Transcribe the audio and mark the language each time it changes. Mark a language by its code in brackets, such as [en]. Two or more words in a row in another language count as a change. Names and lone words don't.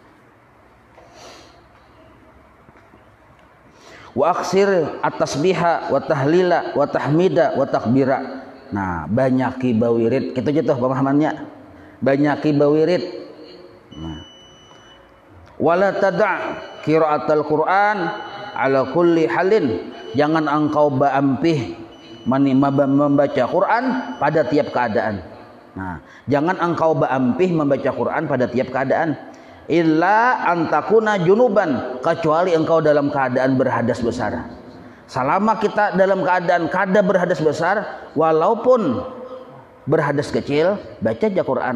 [ar] Wa aksir at-tasbiha wa tahlila wa tahmida wa takbira. [bjn] Nah banyaki bawirid gitu aja tuh pemahamannya, banyaki bawirid. [ar] Nah wala tada' qiraatal Quran ala kulli halin, [bjn] jangan engkau baampih membaca Quran pada tiap keadaan. Nah, jangan engkau baampih membaca Quran pada tiap keadaan. [ar] Illa antakuna junuban, [id] kecuali engkau dalam keadaan berhadas besar. [bjn] Selama kita dalam keadaan kada berhadas besar, walaupun berhadas kecil, baca aja Quran.